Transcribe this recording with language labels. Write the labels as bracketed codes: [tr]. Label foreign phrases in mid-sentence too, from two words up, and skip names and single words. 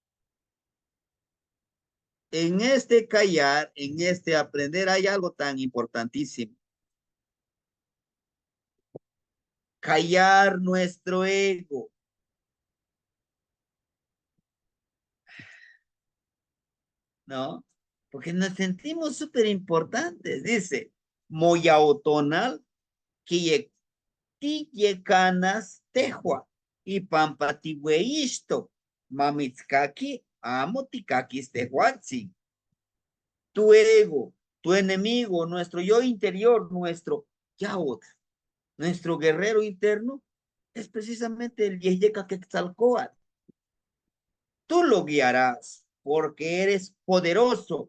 [es] En este callar, en este aprender, hay algo tan importantísimo. Callar nuestro ego. ¿no? Porque nos sentimos súper importantes. Dice, [nci] moyaotonal, Tiyekanas Tehua y Pampatihueisto, Mamitzkaki, Amo Tikakis Tehuatzi. [es] Tu ego, tu enemigo, nuestro yo interior, nuestro Yahweh, nuestro guerrero interno, es precisamente el Yeyeka Quetzalcóatl. Tú lo guiarás porque eres poderoso.